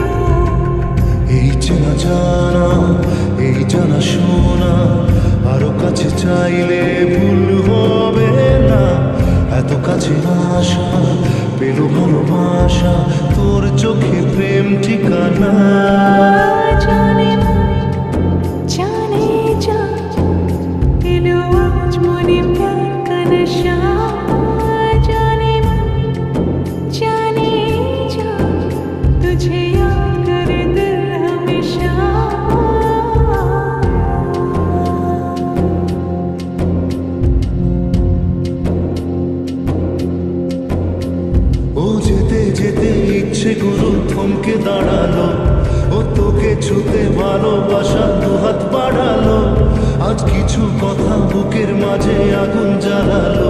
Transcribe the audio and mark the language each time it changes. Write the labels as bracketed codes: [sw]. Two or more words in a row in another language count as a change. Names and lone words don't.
[bn] এই চেনা জানা এই জানা শোনা আরো কাছে চাইলে ভুল হবে না এত কাছে আসা পেলো ভালোবাসা তোর চোখে প্রেম ঠিকানা [hi] जाने मन जाने जा [bn] এলো আজ মনে [hi] प्यार का नशा जाने मन जाने जा तुझे याद करे दिल हमेशा [bn] ও যেতে যেতে ইচ্ছেগুলো থমকে দাঁড়ালো ও তোকে ছুতে ভালোবাসা দুহাত বাড়ালো আজ কিছু কথা বুকের মাঝে আগুন জ্বালালো